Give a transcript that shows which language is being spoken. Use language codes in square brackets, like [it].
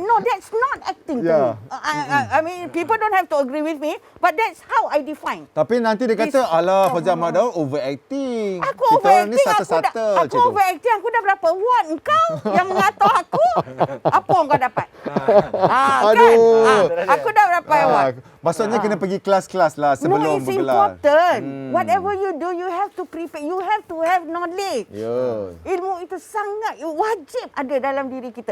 [en] No, that's not acting to me. I mean, people don't have to agree with me, but that's how I define. [ms] Tapi nanti dia kata, alah Fazia Ahmad Daud overacting. Aku overacting, aku overacting. Aku dah berapa award engkau yang mengatur aku? Apa kau dapat? Aduh. Kan? Aku dah berapa award? Maksudnya kena pergi kelas-kelas lah sebelum bergelar. [en] Important. Whatever you do, you have to prepare. You have to have knowledge. [ms] Ilmu itu sangat wajib ada dalam diri kita.